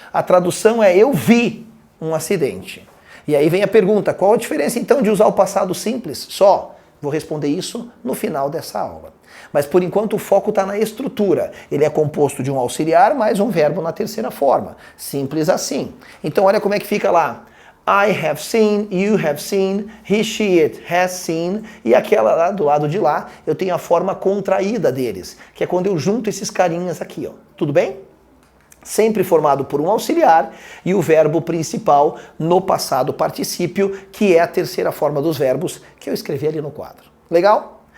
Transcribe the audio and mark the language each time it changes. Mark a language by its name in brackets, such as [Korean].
[Portuguese] A tradução é, eu vi um acidente. E aí vem a pergunta, qual a diferença então de usar o passado simples? Só. Vou responder isso no final dessa aula. Mas por enquanto o foco está na estrutura. Ele é composto de um auxiliar mais um verbo na terceira forma. Simples assim. Então olha como é que fica lá. [English] I have seen, you have seen, he, she, it has seen. [Portuguese] E aquela lá do lado de lá, eu tenho a forma contraída deles, que é quando eu junto esses carinhas aqui, ó. Tudo bem? Sempre formado por um auxiliar e o verbo principal no passado particípio, que é a terceira forma dos verbos que eu escrevi ali no quadro. Legal?